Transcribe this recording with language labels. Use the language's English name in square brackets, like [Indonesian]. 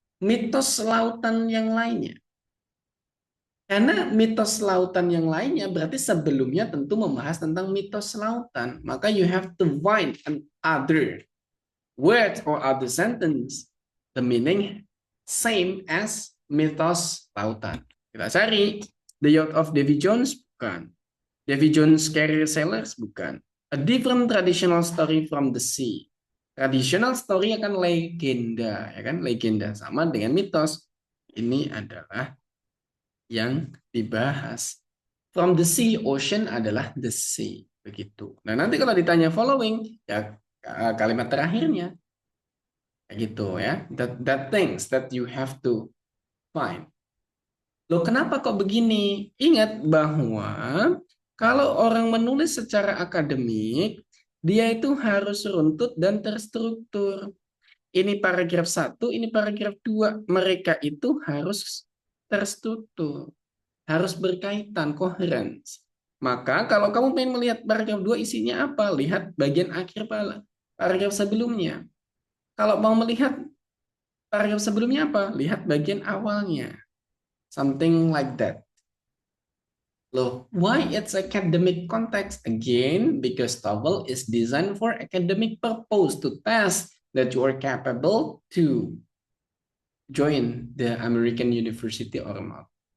[Indonesian] Mitos lautan yang lainnya. Karena mitos lautan yang lainnya berarti sebelumnya tentu membahas tentang mitos lautan. Maka [English] you have to find an other word or other sentence. The meaning same as mitos lautan. [Indonesian] Kita cari. [English] The Yacht of Davy Jones, bukan. Davy Jones Carrier Sailors, bukan. A different traditional story from the sea. Traditional story [Indonesian] akan legenda, ya kan? Legenda sama dengan mitos. Ini adalah yang dibahas. [English] From the sea, ocean [Indonesian] adalah [English] the sea, begitu. [Indonesian] Nah, nanti kalau ditanya following, ya kalimat terakhirnya, kayak gitu ya. [English] That things that you have to find. [Indonesian] Loh, kenapa kok begini? Ingat bahwa kalau orang menulis secara akademik, dia itu harus runtut dan terstruktur. Ini paragraf 1, ini paragraf 2. Mereka itu harus terstruktur. Harus berkaitan, koheren. Maka kalau kamu pengen melihat paragraf 2 isinya apa, lihat bagian akhir paragraf sebelumnya. Kalau mau melihat paragraf sebelumnya apa, lihat bagian awalnya. [English] Something like that. Loh, why it's academic context? Again, because TOEFL is designed for academic purpose, to test that you are capable to join the American university or not.